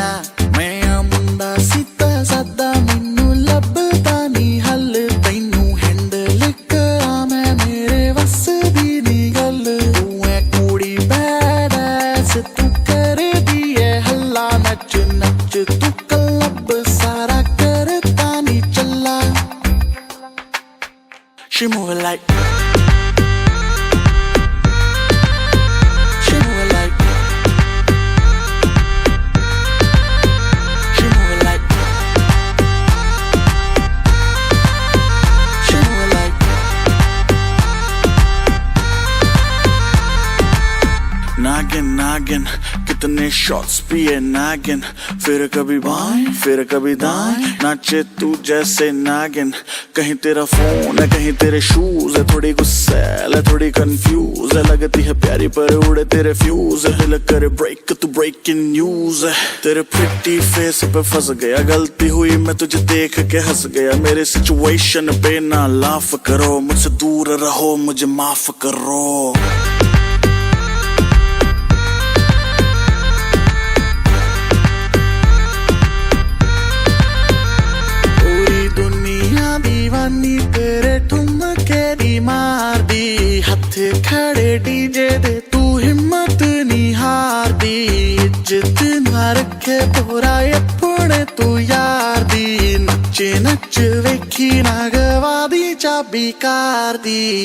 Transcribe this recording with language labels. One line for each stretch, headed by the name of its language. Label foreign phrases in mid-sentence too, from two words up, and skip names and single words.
Punjabi: ਮੈਂ ਮੁੰਡਾ ਸਿੱਧਾ ਸਾਦਾ ਮੈਨੂੰ ਲੱਭਦਾ ਨੀ ਹੱਲ, ਤੈਨੂੰ ਹੈਂਡਲ ਕਰਾਂ ਮੈਂ ਮੇਰੇ ਵੱਸ ਦੀ ਨੀ ਗੱਲ। ਤੂੰ ਹੈਂ ਕੁੜੀ
English: bad ass
Punjabi: ਤੂੰ ਕਰ ਦਿਏ ਹੱਲਾ, ਨੱਚ ਨੱਚ ਤੂੰ ਕਲੱਬ ਸਾਰਾ ਕਰਤਾ ਨੀ ਚੱਲਾ।
English: She move like, she move like, she move like, she move like।
Hindi: नागिन नागिन कितने शॉट्स पिए नागिन, फिर कभी बाएं फिर कभी दाएं, नाचे तू जैसे नागिन। कहीं तेरा फोन है कहीं तेरे शूज है, थोड़ी गुस्सैल है थोड़ी कंफ्यूज है, लगती है प्यारी पर उड़े तेरे फ्यूज है। दिल करे ब्रेक तू
English: breaking news
Hindi: है, तेरे
English: pretty face
Hindi: पे फंस गया। गलती हुई मैं तुझे देख के हंस गया, मेरे सिचुएशन पे ना लाफ करो, मुझसे दूर रहो मुझे माफ करो।
Punjabi: ਦੀਵਾਨੀ ਤੇਰੇ ਠੁਮਕੇ ਦੀ ਮਾਰ ਦੀ, ਹੱਥੇ ਖੜ੍ਹੇ ਡੀਜੇ ਦੇ ਤੂੰ ਹਿੰਮਤ ਨੀ ਹਾਰ ਦੀ। ਇੱਜ਼ਤ ਨਾ ਰੱਖੇ ਤੋਰਾ ਆਪਣੇ ਤੂੰ ਯਾਰ ਦੀ, ਨੱਚੇ ਨੱਚ ਵੇਖੀਂ ਨਾ ਗਵਾ ਦੀ ਚਾਬੀ ਕਾਰ ਦੀ।